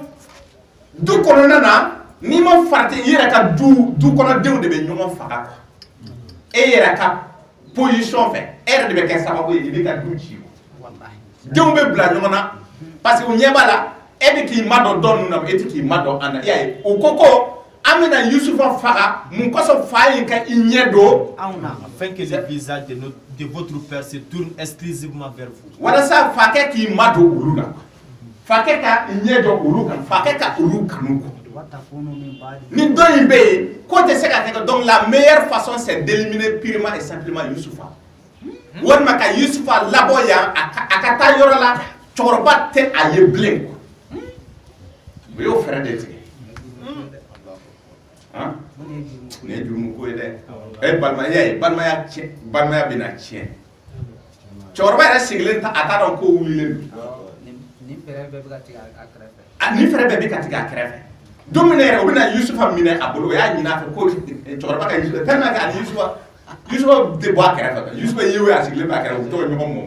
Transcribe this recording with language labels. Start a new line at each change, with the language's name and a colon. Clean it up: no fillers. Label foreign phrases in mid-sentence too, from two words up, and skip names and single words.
Bambara: du kɔnɔna na n'i ma farati i yɛrɛ ka du kɔnɔdenw de bɛ ɲɔgɔn faga e yɛrɛ ka position fɛ e yɛrɛ de bɛ kɛ sababu ye i bɛ ka du ci denw bɛ bila ɲɔgɔn na parce que u ɲɛ b'a la e bɛ k'i madɔ dɔ ninnu na e tɛ k'i madɔ an na i y'a ye o ko ko an bɛna Yusufa faga mun kosɔn fa in ka i ɲɛ don anw na
French: afin que le visage de votre père se tourne exclusivement vers vous
Bambara: walasa fakɛ k'i madon olu la fakɛ ka i ɲɛ dɔn olu kan fakɛ ka olu kanu kɔ ni dɔ in bɛ yen ko tɛ se ka kɛ donc
French: la meilleure façon c'est d'éliminer purement et simplement
Bambara: Yusufa walima ka Yusufa labɔ yan a ka taa yɔrɔ la cɛkɔrɔba tɛ a ye bilen quoi u y'o fɛɛrɛ de tigɛ nin ye jurumu ko ye dɛ balimaya bɛ na tiɲɛ cɛkɔrɔba yɛrɛ sigilen a t'a dɔn ko wulilen don ni fɛɛrɛ bɛɛ bɛ ka tigɛ a kɛrɛfɛ don min yɛrɛ u bɛna Yusufa minɛ a bolo o y'a ɲini a fɛ ko cɛkɔrɔba ka Yusufa
French: tellement que
Bambara: ani Yusufa tɛ bɔ a kɛrɛfɛ Yusufa ye o ye a sigilen bɛ a kɛrɛfɛ u bɛ to ka ɲɔgɔn mɔmɔ